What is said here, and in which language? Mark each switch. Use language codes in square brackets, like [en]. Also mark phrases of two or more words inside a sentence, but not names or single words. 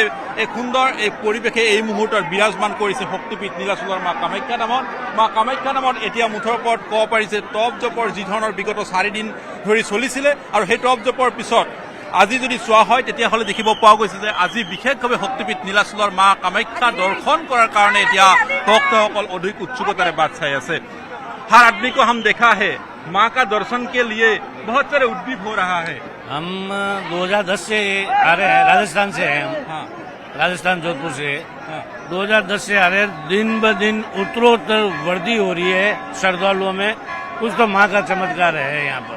[as] এই সুন্দৰ এই পৰিৱেশে এই মুহূৰ্তত বিৰাজমান কৰিছে শক্তিপীঠ নীলাচলৰ মা কামাখ্যা নামত এতিয়া মুঠৰ ওপৰত ক'ব পাৰি যে টপ জপৰ যি ধৰণৰ বিগত 4 দিন ধৰি চলিছিলে আৰু সেই টপ জপৰ পিছত আজি যদি চোৱা হয় তেতিয়াহ'লে দেখিব পোৱা গৈছে যে আজি বিশেষভাৱে শক্তিপীঠ নীলাচলৰ মা কামাখ্যা দৰ্শন কৰাৰ কাৰণে এতিয়া ভক্তসকল অধিক উৎসুকতাৰে বাট চাই আছে [hi] हर आदमी को हम देखा है माँ का दर्शन के लिए बहुत सारे उद्दीप हो रहा है हम 2010 से आ रहे हैं राजस्थान से हैं हम हाँ। राजस्थान जोधपुर से हाँ। 2010 से आ रहे हैं दिन ब दिन उत्तरोत्तर वृद्धि हो रही है श्रद्धालुओं में कुछ तो माँ का चमत्कार है यहाँ पर